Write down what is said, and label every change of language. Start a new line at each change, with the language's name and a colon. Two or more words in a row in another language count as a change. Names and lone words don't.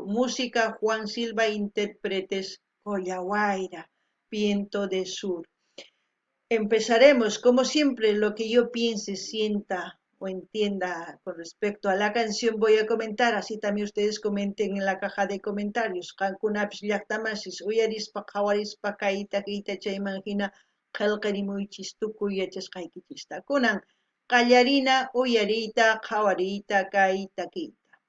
Spanish: Música, Juan Silva, intérpretes, Coyahuayra, viento de sur. Empezaremos, como siempre, lo que yo piense, sienta o entienda con respecto a la canción voy a comentar, así también ustedes comenten en la caja de comentarios.
Quechua: Qankunapis llaqtamasis uyarispa qawarispa kayta kayta chaymanhina qillqarimuychis tukuy yachasqaykichista. Kunan qallarina uyariyta qawariyta kayta kayta.